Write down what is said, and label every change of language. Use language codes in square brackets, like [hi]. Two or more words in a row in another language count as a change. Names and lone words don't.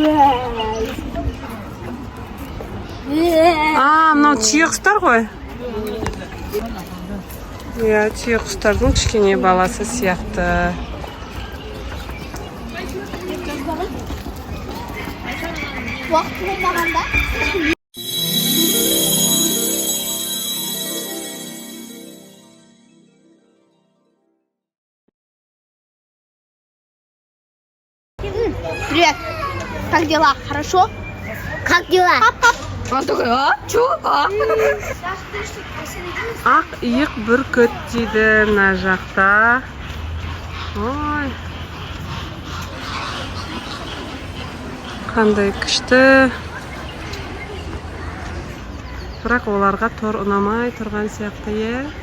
[kk] Мынау түйе құстар ғой. Түйе құстардың кішкене баласы сияқты. Уақыт болмағанда. [ru] Привет. Как дела? Хорошо? Как дела? Он такой, чё? [kk] Ақ иық бүркіт дейді мына жақта. Ой. Қандай күшті. Бірақ оларға тор ұнамай тұрған сияқты, е.